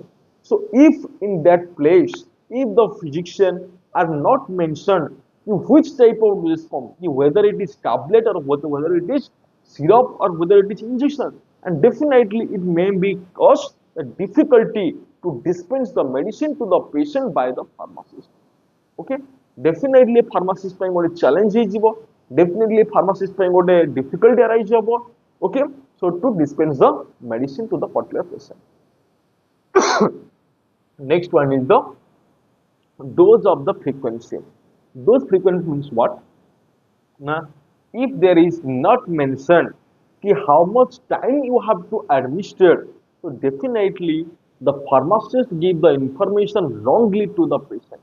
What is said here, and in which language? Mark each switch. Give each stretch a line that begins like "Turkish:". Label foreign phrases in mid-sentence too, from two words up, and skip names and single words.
English: So if in that place, if the physician are not mentioned which type of dosage form, whether it is tablet or whether it is syrup or whether it is injection, and definitely it may be cause a difficulty to dispense the medicine to the patient by the pharmacist. Okay, definitely pharmacist
Odia: ପାଇଁ ଗୋଟେ challenge ହେଇଯିବ,
English: definitely pharmacist
Odia: ପାଇଁ ଗୋଟେ
English: difficulty arise
Odia: ହେବ.
English: Okay, so to dispense the medicine to the particular patient. Next one is the dose of the frequency. Dose frequency means what? Now, if there is not mentioned how much time you have to administer, so definitely the pharmacist give the information wrongly to the patient.